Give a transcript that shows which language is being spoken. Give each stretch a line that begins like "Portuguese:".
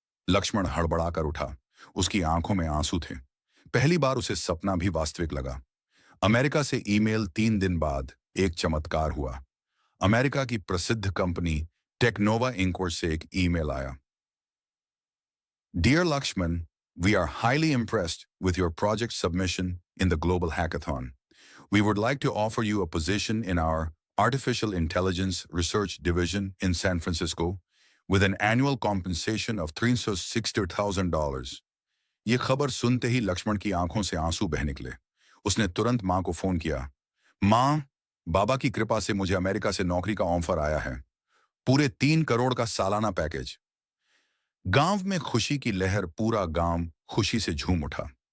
Hindi: लक्ष्मण हड़बड़ाकर उठा। उसकी आंखों में आंसू थे। पहली बार उसे सपना भी वास्तविक लगा। अमेरिका से ईमेल 3 दिन बाद एक चमत्कार हुआ। अमेरिका की प्रसिद्ध कंपनी टेक्नोवा इंक से एक ईमेल आया।
English: Dear Lakshman, we are highly impressed with your project submission in the Global Hackathon. We would like to offer you a position in our Artificial Intelligence Research Division in San Francisco with an annual compensation of $360,000.
Hindi: ये खबर सुनते ही लक्ष्मण की आंखों से आंसू बह निकले। उसने तुरंत मां को फोन किया। मां, बाबा की कृपा से मुझे अमेरिका से नौकरी का ऑफर आया है। पूरे 3 करोड़ का सालाना पैकेज। गांव में खुशी की लहर, पूरा गांव खुशी से झूम उठा।